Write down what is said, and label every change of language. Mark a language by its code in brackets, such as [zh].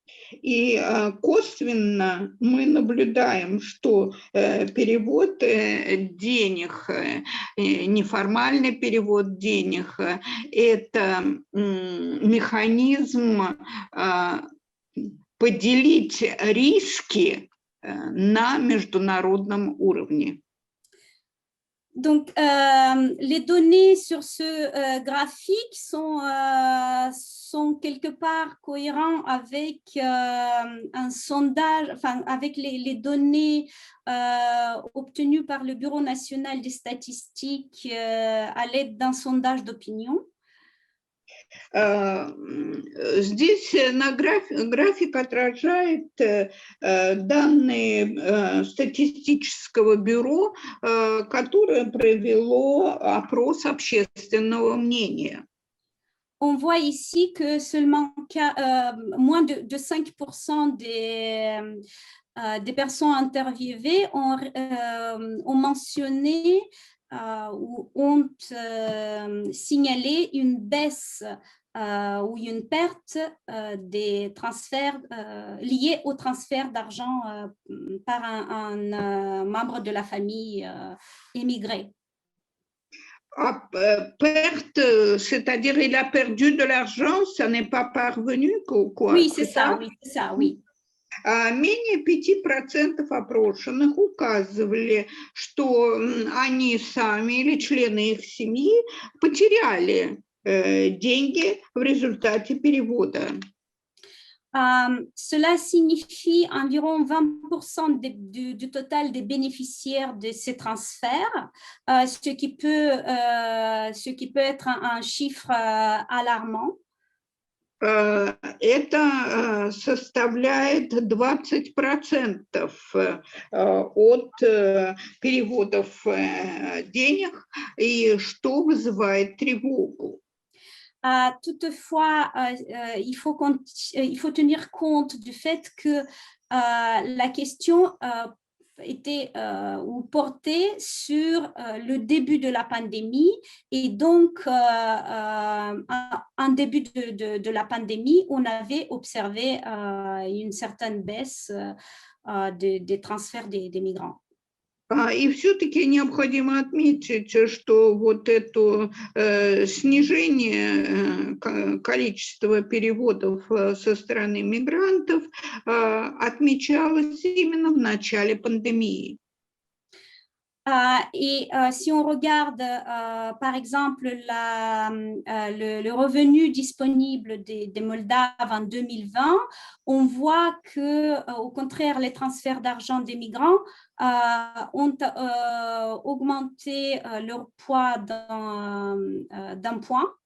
[ru] И косвенно мы наблюдаем, что перевод денег, неформальный перевод денег, это механизм поделить риски на международном уровне. [fr] Donc, les données sur ce graphique sont quelque part cohérents avec un sondage, enfin, avec les données obtenues par le Bureau national des statistiques à l'aide d'un sondage d'opinion. [ru] Здесь график отражает данные статистического бюро, которое провело опрос общественного мнения. [fr] On voit ici que seulement moins de 5% des personnes interviewées ont mentionné ou ont signalé une baisse ou une perte des transferts liés au transfert d'argent par un membre de la famille émigré. Perte, c'est-à-dire il a perdu de l'argent, ça n'est pas parvenu, quoi? Oui, c'est ça, oui. [ru] Менее 5% опрошенных указывали, что они сами или члены их семьи потеряли деньги в результате перевода. [fr] Cela signifie environ 20% du total des bénéficiaires de ces transferts, ce qui peut être un chiffre alarmant. [ru] Это составляет 20% от переводов денег, и что вызывает тревогу. [fr] Toutefois, il faut tenir compte du fait que la question était ou portait sur le début de la pandémie et donc en début de la pandémie, on avait observé une certaine baisse des transferts des migrants. [ru] И все-таки необходимо отметить, что вот это снижение количества переводов со стороны мигрантов отмечалось именно в начале пандемии. [fr] Et si on regarde, par exemple, le revenu disponible des Moldaves en 2020, on voit que, au contraire, les transferts d'argent des migrants ont augmenté leur poids d'un point.